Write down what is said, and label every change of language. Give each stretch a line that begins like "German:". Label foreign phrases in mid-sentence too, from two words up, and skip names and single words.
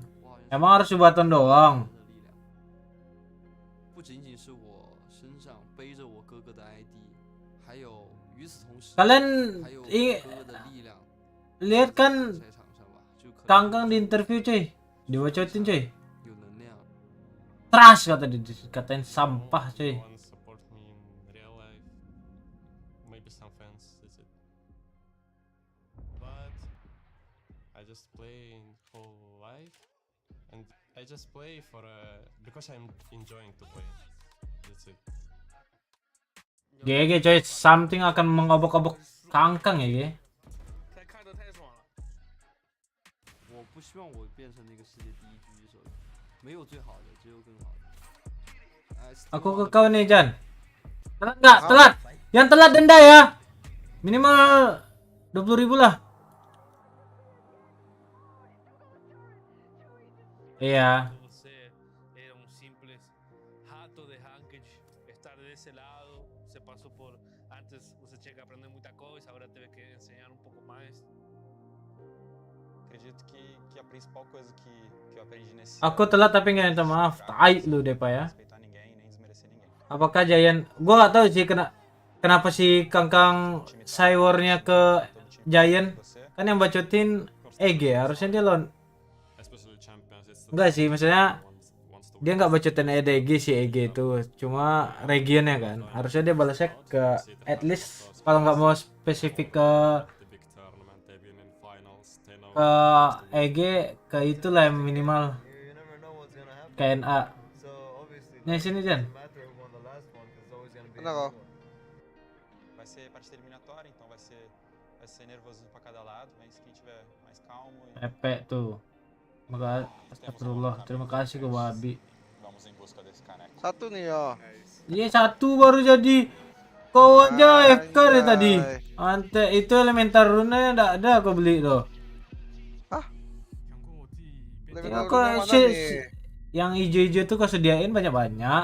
Indonesian: Emang harus sebaton doang. Kalian lihat kan Kangkang di interview cuy, dibacotin cuy. Trash katain sampah cuy.
English: I just play for because I'm enjoying to play. That's it.
Indonesian: GG coy, something akan mengobok-obok Kangkang ya GG. Aku ke kau nih Jan. Telat nggak? Telat. Yang telat denda ya. Minimal 20.000 lah. Iya.
Spanish: ese lado, se pasó
Portuguese: por antes você tinha que aprender muita coisa, agora teve que ensinar um pouco mais. Acredito que a principal coisa que eu aprendi nesse
Indonesian: Aku telat tapi nggak minta maaf. Tai lu deh Pak ya.
Portuguese: respeitar ninguém, nem desmerecer ninguém.
Indonesian: Apakah Giant? Gua nggak tahu sih kenapa si Kangkang Cywarnya ke Giant. Kan yang bacotin EG ya. Harusnya dia lawan.
English: Especially champions. It's
Indonesian: Enggak sih, maksudnya
English: wants to
Indonesian: dia nggak bacotin EDG si EG itu. Cuma regionnya kan. Harusnya dia balasnya ke
English: at least
Indonesian: kalau nggak mau spesifik ke
English: the big tournament. They've been in finals. They know
Indonesian: EG ke itulah yang minimal KNA. Nih sini Jan. Ano ko?
Portuguese: Vai ser partida eliminatória, então vai ser nervosinho pra cada lado, mas quem tiver mais calmo e
Indonesian: Pepe tuh. Astagfirullah. Terima kasih ke Babi.
Portuguese: vamos em busca desse caneco.
Indonesian: Satu nih ya. Iya satu baru jadi. Kau aja FK deh Anjay. tadi. Ante itu
English: elementar rune
Indonesian: enggak ada aku beli tuh. Elemental Aku rune mana nih? yang hijau-hijau tuh kau sediain banyak-banyak.